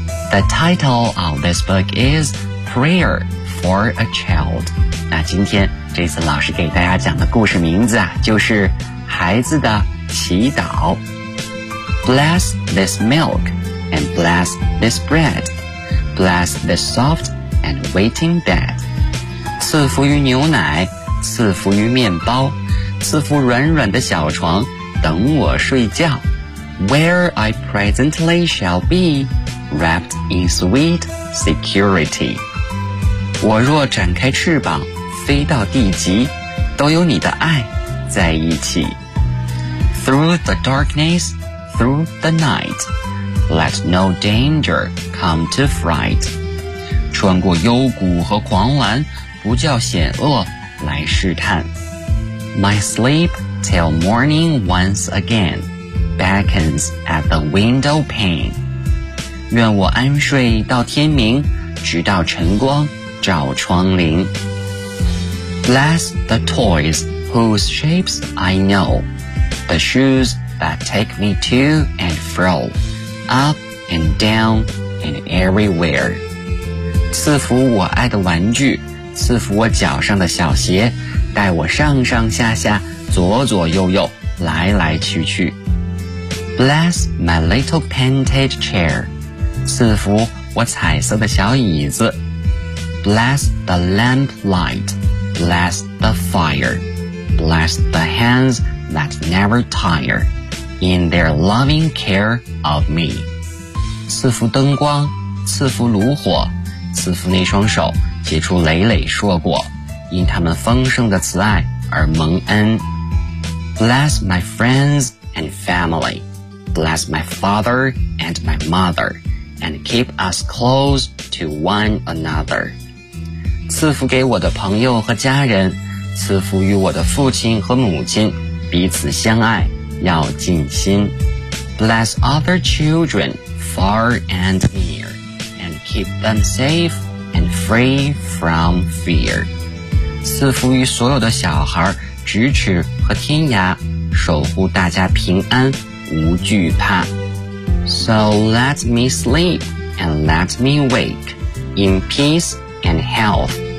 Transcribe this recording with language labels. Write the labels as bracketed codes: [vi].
[en] The title of this book is Prayer for a Child. [zh] 那今天 Jason 老师给大家讲的故事名字啊，就是孩子的祈祷。 [en] Bless this milk and bless this bread. Bless this soft and waiting bed. [zh] 赐福于牛奶，赐福于面包，赐福软软的小床，等我睡觉。 [en] Where I presently shall be,Wrapped in sweet security. [zh] 我若展开翅膀飞到地极都有你的爱在一起。 [en] Through the darkness, through the night, let no danger come to fright. [zh] 穿过幽谷和狂澜，不叫险恶来试探。 [en] My sleep till morning once again beckons at the window pane. [zh] 愿我安睡到天明，直到晨光照窗棂。 [en] Bless the toys whose shapes I know, the shoes that take me to and fro, up and down and everywhere. [zh] 赐福我爱的玩具，赐福我脚上的小鞋，带我上上下下，左左右右，来来去去。 [en] Bless my little painted chair, [zh] 赐福我彩色的小椅子。 [en] Bless the lamplight. Bless the fire, bless the hands that never tire in their loving care of me. [zh] 赐福灯光，赐福炉火，赐福那双手结出累累硕果，因他们丰盛的慈爱而蒙恩。 [en] Bless my friends and family, bless my father and my mother, and keep us close to one another. [zh] 赐福给我的朋友和家人，赐福与我的父亲和母亲，彼此相爱，要尽心。 [en] Bless other children far and near, and keep them safe and free from fear. [zh] 赐福于所有的小孩，咫尺和天涯，守护大家平安，无惧怕。 [en] So let me sleep and let me wake in peace and health.